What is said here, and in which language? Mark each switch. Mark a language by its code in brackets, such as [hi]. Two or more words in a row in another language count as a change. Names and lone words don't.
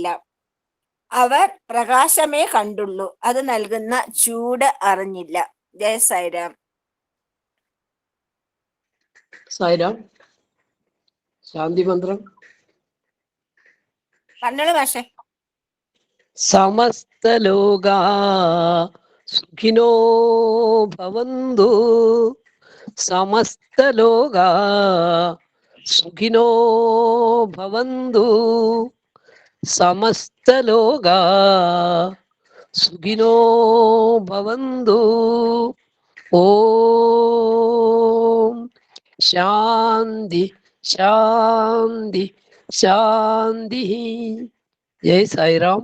[ml] അവർ പ്രകാശമേ കണ്ടുള്ളൂ, അത് നൽകുന്ന ചൂട് അറിഞ്ഞില്ല. ജയ സായിരാം. സൈറാം? ശാന്തി മന്ത്രം. പറഞ്ഞോളൂ മാഷെ. [sa] സമസ്തലോകാ സുഖിനോ ഭവന്തു, സമസ്തലോകാ സുഖിനോ ഭവന്തു, സമസ്തലോകാ സുഖിനോ ഭവന്തു. ഓം ശാന്തി ശാന്തി ശാന്തി. [ml] ജയ് സായിറാം.